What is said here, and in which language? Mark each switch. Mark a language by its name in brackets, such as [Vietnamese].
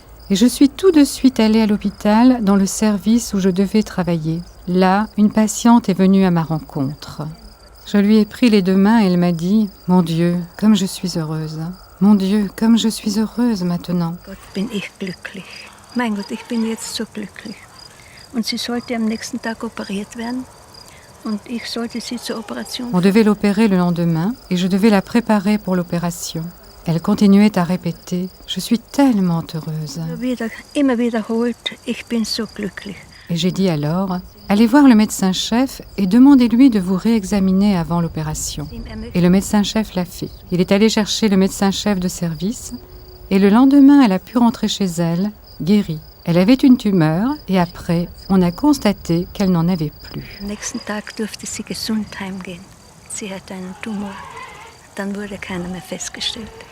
[French] Et je suis tout de suite allée à l'hôpital dans le service où je devais travailler. Là, une patiente est venue à ma rencontre. Je lui ai pris les 2 mains et elle m'a dit « Mon Dieu, comme je suis heureuse. Mon Dieu, comme je suis heureuse maintenant. » [German] Mein Gott, ich bin jetzt so glücklich. Und sie sollte am nächsten Tag operiert werden. Und ich sollte sie zur Operation. [French] On devait l'opérer le lendemain et je devais la préparer pour l'opération. Elle continuait à répéter « Je suis tellement heureuse ». [German] Immer wiederholt, ich bin so glücklich. [French] Et j'ai dit alors « Allez voir le médecin-chef et demandez-lui de vous réexaminer avant l'opération ». Et le médecin-chef l'a fait. Il est allé chercher le médecin-chef de service et le lendemain, elle a pu rentrer chez elle, guérie. Elle avait une tumeur et après, on a constaté qu'elle n'en avait plus. [German] Am nächsten Tag durfte sie gesund heimgehen. Sie hatte einen Tumor. Dann wurde keiner mehr festgestellt.